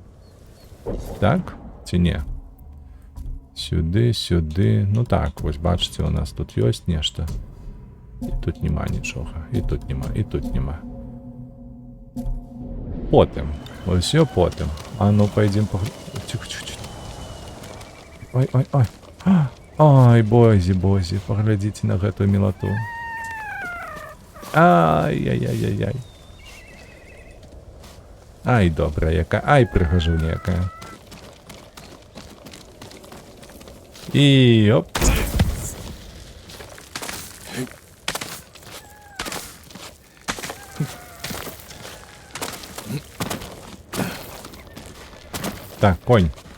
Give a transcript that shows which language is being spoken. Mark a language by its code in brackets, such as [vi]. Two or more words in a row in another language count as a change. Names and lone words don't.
[be] Так? Ці не? Сюды, сюды. Ну так, вось бачыце, у нас тут ёсць нешта. І тут няма нічога. І тут няма, і тут няма. Потым. Усё потым. [ru] А ну, пойдем Тихо. Ой. [be] Ай, бозі. Паглядзіце на гэтую мілату. Ай. Ай, добра яка. Ай, прыгажуня якая. І оп. Так, конь.